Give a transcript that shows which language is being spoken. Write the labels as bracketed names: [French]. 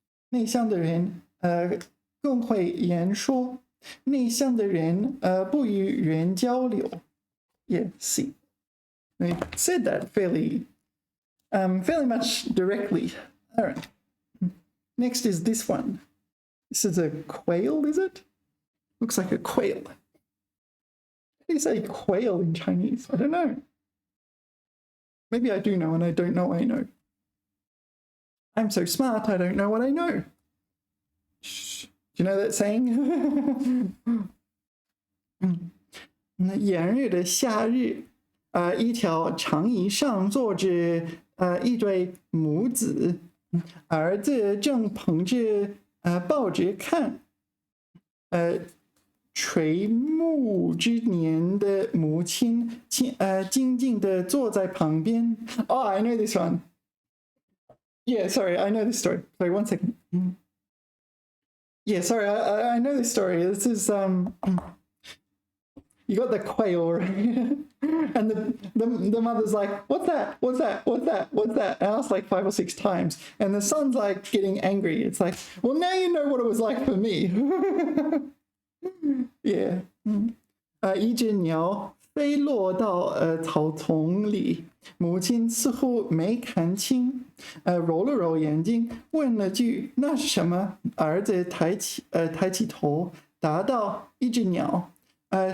[Chinese] 内向的人更会言说，内向的人不与人交流。 [English] Yeah, C. They said that fairly much directly. All right. Next is this one. This is a quail, is it? Looks like a quail. How do you say quail in Chinese? I don't know. Maybe I do know and I don't know I know. I'm so smart, I don't know what I know. Shh. Do you know that saying? [Chinese] 炎热的夏日，一条长椅上坐着一对母子，儿子正捧着报纸看，垂暮之年的母亲静静地坐在旁边。 [English] Oh, I know this one. Yeah, sorry, I know this story. Sorry, 1 second. Yeah, sorry, I know this story. This is you got the quail, right? And the mother's like, what's that? What's that? What's that? What's that? And asked like 5 or 6 times. And the son's like getting angry. It's like, well, now you know what it was like for me. Yeah. [Chinese] 一只鸟飞落到草丛里，母亲似乎没看清，揉了揉眼睛，问了句：“那是什么？” 儿子抬起头，答道：“一只鸟。”